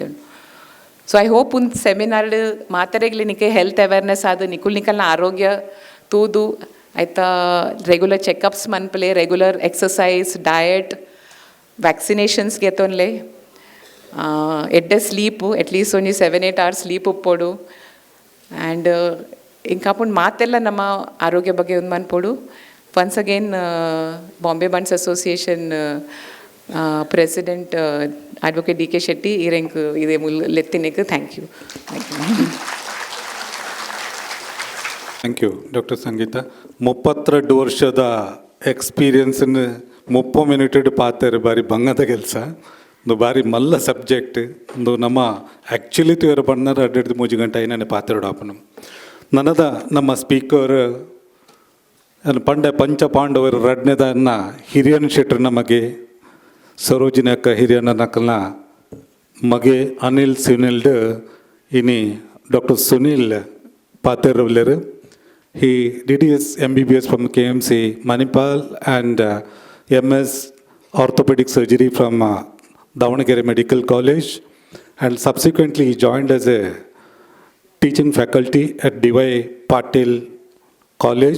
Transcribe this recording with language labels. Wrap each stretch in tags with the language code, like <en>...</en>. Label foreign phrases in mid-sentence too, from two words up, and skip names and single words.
<en>so I hope</en> <tcy>ಒಂದು ಸೆಮಿನಾರ್ ಮಾತಾರೆಗ್ಲಿ ನಿಕ್ಕೆ</tcy> <en>health awareness</en> <tcy>ಆದ ನಿಕಲ್ನ ಆರೋಗ್ಯ ತೂದು ಆಯ್ತಾ</tcy> <en>regular checkups</en> <tcy>ಮನ್ಪಲೆ</tcy> <en>regular exercise diet vaccinations</en> <tcy>ಗೆತ್ತೊನ್ಲೆ ಎಡ್ಡೆ</tcy> <en>sleep at least</en> <tcy>ಒಂಜಿ</tcy> <en>7-8 hours sleep</en> <tcy>ಉಪ್ಪೋಡು ಆ್ಯಂಡ್ ಇಂಕಾಪುಂಡು ಮಾತೆಲ್ಲ ನಮ್ಮ ಆರೋಗ್ಯ ಬಗ್ಗೆ ಒಂದು ಮನ್ಪೋಡು</tcy> <en>once again, Bombay Bunts Association President Advocate D.K. Shetty,</en> <tcy>Irenku ide lettinekku</tcy> <en>thank you. Thank you. Thank you Doctor Sangeeta.</en> <tcy>32 ವರ್ಷದ ಎಕ್ಸ್ಪೀರಿಯನ್ಸನ್ನು 30 ಮಿನಿಟ್ ಪಾತಾರೆ ಬಾರಿ ಬಂಗದ ಕೆಲಸ. ಒಂದು ಬಾರಿ ಮಲ್ಲ ಸಬ್ಜೆಕ್ಟ್ ಒಂದು ನಮ್ಮ ಆ್ಯಕ್ಚುಲಿ ತೇರು ಬಣ್ಣರ 2-3 ಗಂಟೆ ಏನೇ ಪಾತ್ರಾಡಪ್ಪನು ನನ್ನದ ನಮ್ಮ ಸ್ಪೀಕರ್ ಪಂಡೆ ಪಂಚ ಪಾಂಡವರು ರಡ್ನೆದನ್ನ ಹಿರಿಯನ ಶೆಟ್ರು ನಮಗೆ ಸರೋಜಿನಿ ಅಕ್ಕ ಹಿರಿಯನ ನಕಲ್ನ ಮಗೆ ಅನಿಲ್ ಸುನಿಲ್ಡ್ ಇನಿ ಡಾಕ್ಟರ್ ಸುನಿಲ್ ಪಾತೆರವಲ್ಲರು.</tcy> <en>He did his MBBS from KMC Manipal and MS orthopedic surgery from Davanagere Medical College, and subsequently he joined as a teaching faculty at D.Y. Patil College.</en>